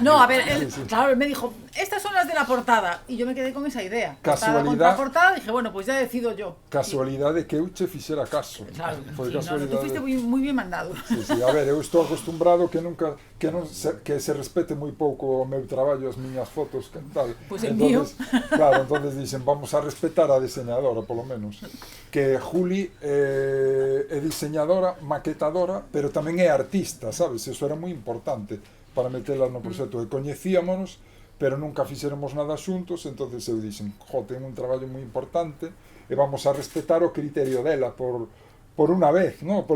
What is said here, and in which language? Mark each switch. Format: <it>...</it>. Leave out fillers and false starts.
<es>No, a ver, claro, él me dijo, estas son las de la portada. Y yo me quedé con esa idea. Casualidad. Contra portada, dije, bueno, pues ya decido yo.</es> <gl>Casualidade que eu che fixera caso.</gl> <es>Claro,</es> <gl>Foi</gl> <es>sí, no, tú fuiste muy bien mandado.</es> <gl>Sí, a ver, eu estou acostumbrado que se respete moi pouco o meu traballo, as miñas fotos, que tal.</gl> <es>Pues el mío. Claro, entonces dicen, vamos a respetar a diseñadora,</es> <gl>polo menos. Que Juli é diseñadora, maquetadora, pero tamén é artista, sabes? Eso era moi importante para metela no proxecto. E coñecíamonos, pero nunca fixéramos nada xuntos, entonces eu dixen, ten un traballo moi importante e vamos a respetar o criterio dela por unha vez, ¿no?</gl>